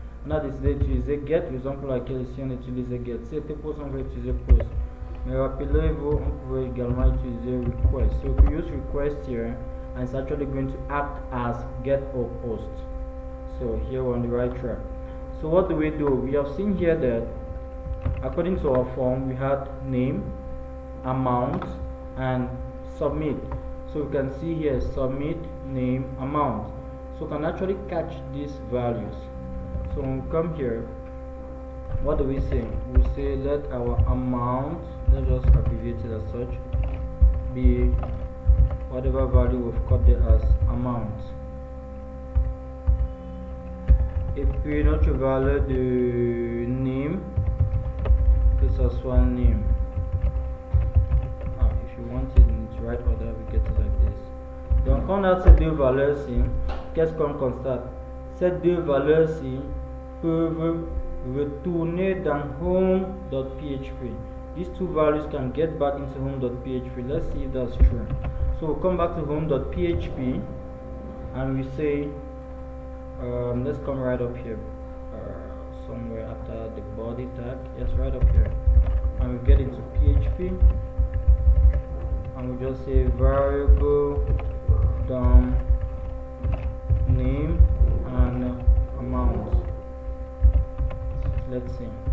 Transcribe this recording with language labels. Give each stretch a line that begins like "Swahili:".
French: On a décidé d'utiliser get, raison pour laquelle ici on utilise get. Si c'était post, on va utiliser post. Mais rappelez-vous, on pouvait également utiliser request.
English: So we use request here and it's actually going to act as get or post. So here we're on the right track. So what do? We have seen here that according to our form we had name, amount, and submit. So we can see here submit, name, amount. So we can actually catch these values. So when we come here, what do we say? We say let our amount, let's just abbreviate it as such, be whatever value we've got there as amount.
French: Et puis notre valeur de name, que ça soit name.
English: If you want it in its right order, we get it like this.
French: Donc on a ces deux valeurs-ci. Qu'est-ce qu'on constate? Ces deux valeurs-ci peuvent retourner dans home.php.
English: These two values can get back into home.php. Let's see if that's true. So we'll come back to home.php and we say let's come right up here somewhere after the body tag. Yes, right up here, and we get into PHP and we just say variable dom name and amount. Let's see.